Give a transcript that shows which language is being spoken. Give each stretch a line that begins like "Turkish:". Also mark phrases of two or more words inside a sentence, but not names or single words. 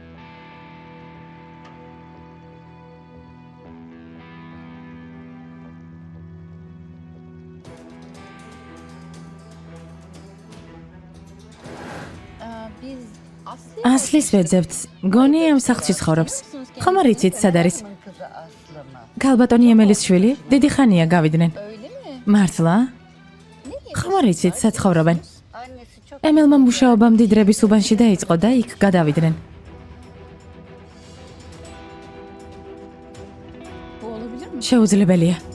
Turkish: Biz
Georgian: ასლის ვეძებთ. გონი ამ სახლში ცხოვრობს. ხომ არ იცით სად არის?
Turkish: kızı Aslı mı?
Georgian: ქალბატონი ემელის შვილი დიდი ხანია გავიდნენ.
Turkish: Öyle mi?
Georgian: მართლა? ხომ არ იცით სად ცხოვრობენ?
Turkish: Annesi çok
Georgian: ემელმა მუშაობა მდიდრების უბანში დაიწყო და იქ გადავიდნენ.
Turkish: Bu olabilir mi?
Georgian: შეუძლებელია.